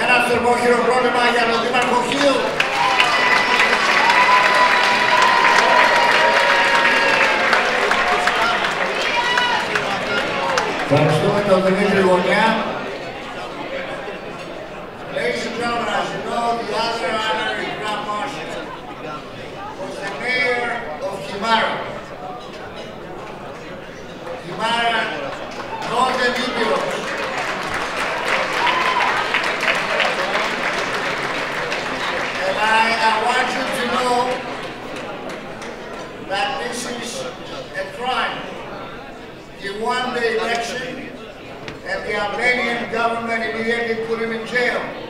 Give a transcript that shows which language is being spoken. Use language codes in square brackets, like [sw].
[el] θερμό χειροκρότημα για τον Δήμαρχο Χίου. Ευχαριστούμε τον Δημήτρη Γωνιά. [en] Ladies and gentlemen, as you know, the other honorary Grand Marshal was the mayor of Χιμάρα. Χιμάρα, Northern Ήπειρος. And I want you to know that this is a crime. He won the election and the Albanian government immediately put him in jail.